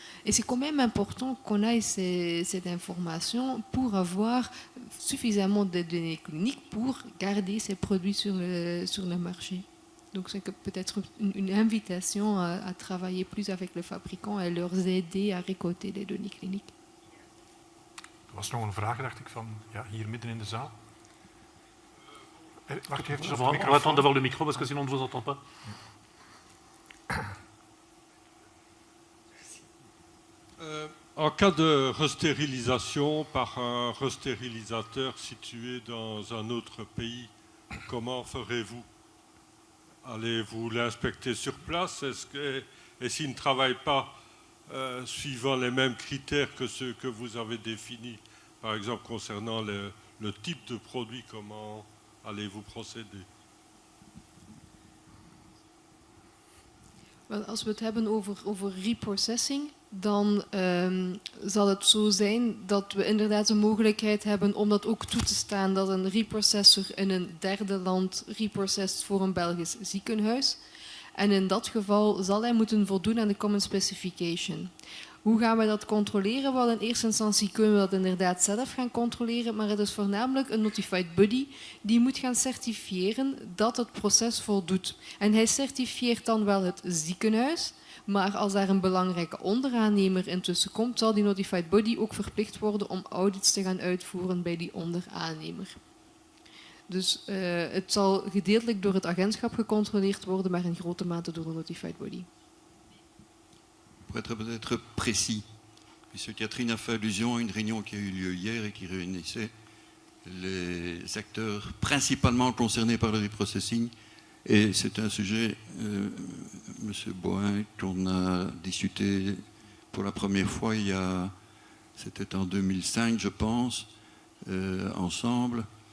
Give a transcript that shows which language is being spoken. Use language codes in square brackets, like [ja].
[fr] Et c'est quand même important qu'on ait cette information pour avoir suffisamment de données cliniques pour garder ces produits sur le marché. Donc c'est peut-être une invitation à travailler plus avec le fabricant et leur aider à récolter les données cliniques. [nl] Er was nog een vraag, dacht ik, van ja, hier midden in de zaal. Wacht even, [fr] On va attendre d'avoir le micro parce que sinon on ne vous entend pas. En cas de restérilisation par un restérilisateur situé dans un autre pays, comment ferez-vous? Allez-vous l'inspecter sur place? Et s'il ne travaille pas suivant les mêmes critères que ceux que vous avez définis, par exemple concernant le type de produit, comment allez-vous procéder? [nl] Als we het hebben over reprocessing, dan zal het zo zijn dat we inderdaad de mogelijkheid hebben om dat ook toe te staan, dat een reprocessor in een derde land reprocessed voor een Belgisch ziekenhuis. En in dat geval zal hij moeten voldoen aan de Common Specification. Hoe gaan we dat controleren? Wel, in eerste instantie kunnen we dat inderdaad zelf gaan controleren, maar het is voornamelijk een notified body die moet gaan certifiëren dat het proces voldoet. En hij certifieert dan wel het ziekenhuis, maar als daar een belangrijke onderaannemer intussen komt, zal die notified body ook verplicht worden om audits te gaan uitvoeren bij die onderaannemer. Dus het zal gedeeltelijk door het agentschap gecontroleerd worden, maar in grote mate door de notified body. [fr] Pour être peut-être précis, puisque Catherine a fait allusion à une réunion qui a eu lieu hier et qui réunissait les acteurs principalement concernés par le reprocessing. Et c'est un sujet, M. Boin, qu'on a discuté pour la première fois c'était en 2005, je pense, ensemble.